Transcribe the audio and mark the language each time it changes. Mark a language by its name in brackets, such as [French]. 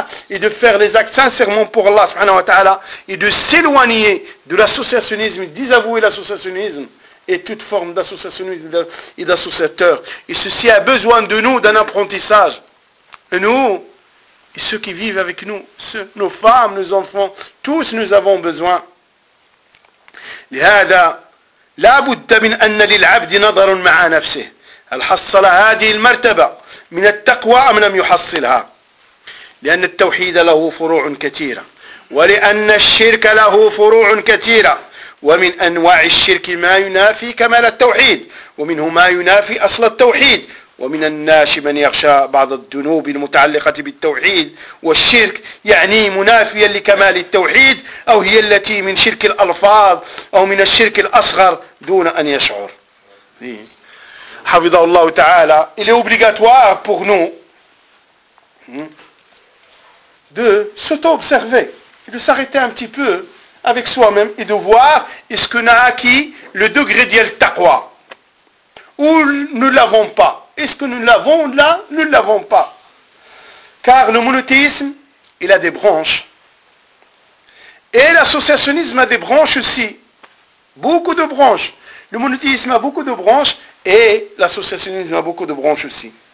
[French] Et de faire les actes sincèrement pour Allah subhanahu wa ta'ala, et de s'éloigner de l'associationnisme, désavouer l'associationnisme et toute forme d'associationnisme et d'associateur. Et ceci a besoin de nous, d'un apprentissage. Et nous, et ceux qui vivent avec nous, ceux, nos femmes, nos enfants, tous nous avons besoin. [Arabic] لهذا لا بد من أن للعبد نظر مع نفسه هل حصل هذه المرتبة من التقوى أم لم يحصلها. لأن التوحيد له فروع كثيرة. ولأن الشرك له فروع كثيرة ومن أنواع الشرك ما ينافي كمال التوحيد ومنه ما ينافي أصل التوحيد ومن الناس من يخشى بعض الذنوب المتعلقة بالتوحيد والشرك يعني منافيا لكمال التوحيد أو هي التي من شرك الألفاظ أو من الشرك الأصغر دون أن يشعر حفظه الله تعالى il est obligatoire pour nous [French] de s'auto-observer et de s'arrêter un petit peu avec soi-même et de voir est-ce qu'on a acquis le degré de taqwa ou ne l'avons pas. Est-ce que nous l'avons là, nous ne l'avons pas. Car le monothéisme, il a des branches. Et l'associationnisme a des branches aussi. Beaucoup de branches. Le monothéisme a beaucoup de branches et l'associationnisme a beaucoup de branches aussi.